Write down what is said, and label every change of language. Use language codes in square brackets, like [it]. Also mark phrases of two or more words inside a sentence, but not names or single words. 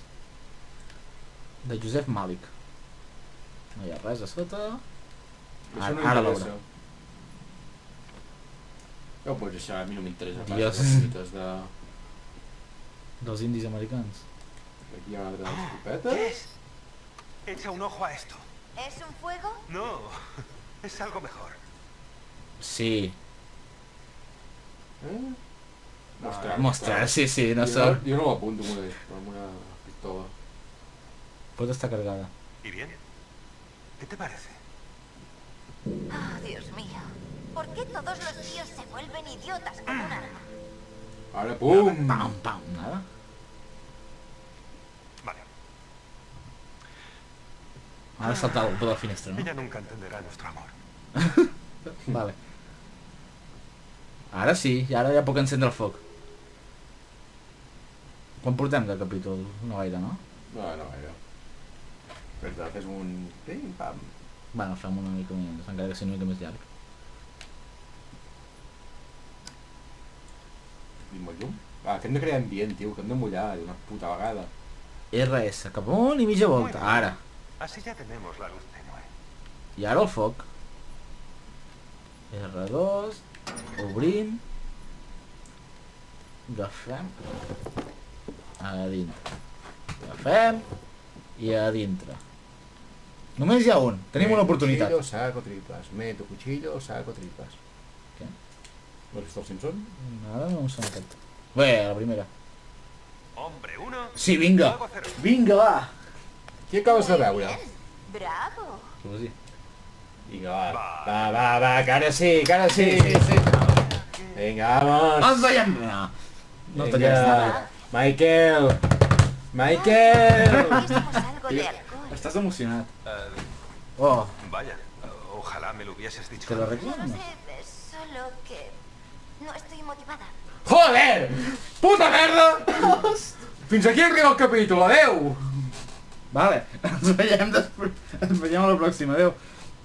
[ca] De Joseph Malik. No hi ha res a sota. Això no Ara m'interessa. l'obra. Ja ho pots deixar, a mi no m'interessa pas [es] Dios. [ca] les mites de... Dels indis americans. Aquí hi ha una altra escopeta. [es] ¿Qué es? Echa un ojo a esto. ¿Es un fuego? No, es algo mejor. Sí. [ca] Eh? Mostrar. Mostrar, sí, sí, no Jo sóc. no l'apunto amb una pistola. Pot estar cargada. [es] ¿Y bien? ¿Qué te parece? Oh, Dios mío. por qué todos los tíos se vuelven idiotas con un arma. [ca] Ara, pum! [es] Pam, pam, nada. Vale. [ca] Ara saltar per la finestra, no? [es] Ella nunca entenderá nuestro amor. [ca] Vale. Ara sí, i ara ja puc encendre el foc. Quan portem de capítol? No gaire, no? No, no gaire. Però fes un... Pim, pam. Bueno, fem una mica més, encara que sigui una mica més llarg. Tenim el llum? Ah, que hem de crear ambient, tio, que hem de mullar d'una puta vegada. RS, cap amunt i mitja volta, ara. [es] Así ya tenemos la luz tenue. [ca] I ara el foc. R2, obrim, agafem, a dintre, agafem i a dintre. Només hi ha un, tenim una oportunitat. [es] Cuchillo, saco tripas. Meto cuchillo, saco tripas. [ca] Què? [es] ¿No has visto els Simpson? [ca] Ara no em sona aquest. Bé, la primera. [es] Hombre 1. [ca] Sí, vinga! [es] Fuego 0. [ca] Vinga, va! Qui acabes de [es] Muy [ca] veure? [es] bien. Bravo. [ca] Què vols dir? Vinga, va, que ara sí, que ara sí. Vinga, vamos. Ens veiem! No Vinga. [es] talles nada. Michael! Michael! Hicimos algo de alcohol. [ca] Estàs emocionat. [es] Oh, Vaya, ojalá me lo hubieses dicho. ¿te lo antes. No reclamo? lo sé, es solo que no estoy motivada. [ca] Joder! Puta merda! Fins aquí arriba el capítol, adeu! Vale, ens veiem després. Ens veiem a la pròxima, adeu.